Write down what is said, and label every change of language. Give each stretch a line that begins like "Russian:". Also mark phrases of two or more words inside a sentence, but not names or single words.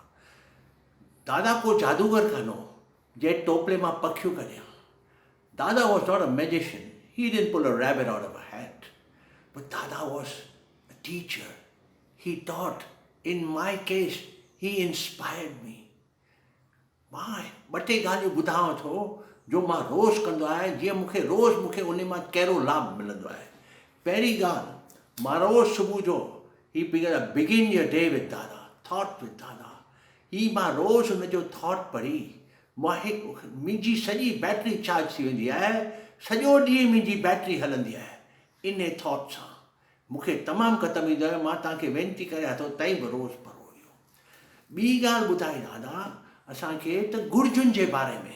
Sindhi: दादा को जादूगर कान हो जंहिं टोपले मां पखियूं कढिया।
English: Dada was not a magician. He didn't pull a rabbit out of a hat. But Dada was a teacher. He taught. In my case, he inspired me.
Sindhi: मां ॿ टे ॻाल्हियूं ॿुधायांव थो जो मां रोज़ कंदो आहियां, जीअं मूंखे उन मां कहिड़ो लाभ मिलंदो आहे। पहिरीं ॻाल्हि, मां रोज़ सुबुह जो
English: begin your day with Dada, thought with Dada.
Sindhi: ही मां रोज़ हुन जो थॉट पढ़ी मुंहिंजी सॼी
English: battery charge
Sindhi: थी वेंदी आहे। सॼो ॾींहुं मुंहिंजी बैटरी हलंदी आहे इन थॉट सां। मूंखे तमामु क़दम ईंदो आहे। मां तव्हांखे वेनिती करियां थो तई बि रोज़ पढ़ो इहो। ॿी ॻाल्हि ॿुधाई दादा असांखे त घुर्जुनि जे बारे में।